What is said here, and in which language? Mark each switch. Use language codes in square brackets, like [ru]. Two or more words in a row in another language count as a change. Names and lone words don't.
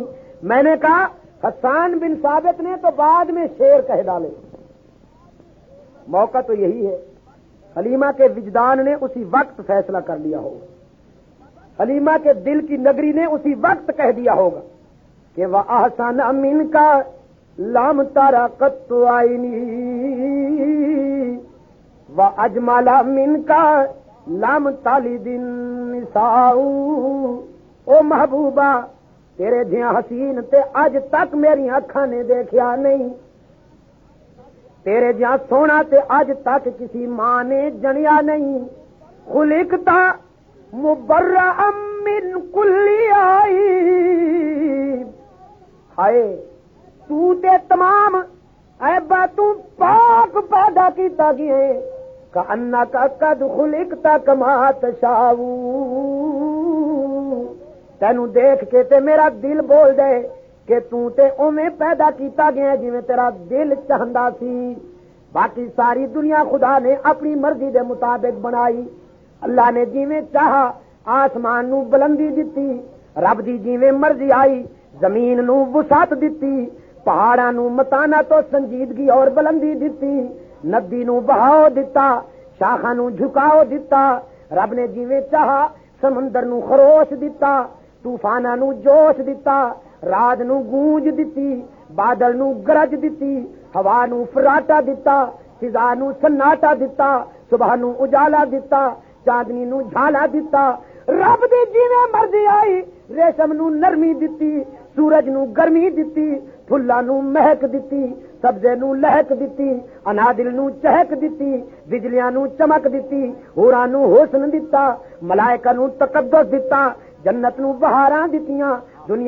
[ur] میں نے کہا حسان بن ثابت نے تو بعد میں شعر کہہ ڈالے، موقع تو یہی ہے، حلیمہ کے وجدان نے اسی وقت فیصلہ کر لیا ہوگا، حلیمہ کے دل کی نگری نے اسی وقت کہہ دیا ہوگا کہ [ar] وَأَحْسَنَ مِنْكَ لَمْ تَرَ قَطُّ عَيْنِي وَأَجْمَلَ مِنْكَ لَمْ تَلِدِ النِّسَاءُ۔ [pa] او محبوبہ تیرے جیاں حسین تے اج تک میری اکھاں نے دیکھیا نہیں، تیرے جیاں سونا تے اج تک کسی ماں نے جنیا نہیں، [ar] خلقتا مبرأ من کل [pa] عیب، ہائے تو تے تمام عیباں تو پاک پیدا کیتا گیا ہے، [ar] کأنک قد خلقت کما تشاء، [pa] تینوں دیکھ کے تے میرا دل بول دے کہ تو تے اوویں پیدا کیتا گیا جویں تیرا دل چاہندا سی۔ باقی ساری دنیا خدا نے اپنی مرضی دے مطابق بنائی، اللہ نے جویں چاہا آسمان نو بلندی دتی، رب دی جویں مرضی آئی زمین نو وسعت دتی، پہاڑاں نو متانت و سنجیدگی اور بلندی دتی، ندی نو بہاؤ دتا، شاخاں نو جھکاؤ دتا، رب نے جویں چاہا سمندر نو خروش دتا، طوفاناں نو جوش دتا، رات نو گونج دتی، بادل نو گرج دتی، ہوا نو فراٹا دتا، فضا نو سناٹا دتا، صبح نو اجالا دتا، چاندنی نو جھالا دتا، رب دی جویں مرضی آئی ریشم نو نرمی دتی، سورج نو گرمی دتی، پھلاں نو مہک دتی، سبزے نو لہک دتی، انادل نو چہک دتی، بجلیاں نو چمک دتی، ہوراں نو حسن دتا، ملائکہ نو تقدس دتا، جنت نو بہاراں دتیاں، دنیا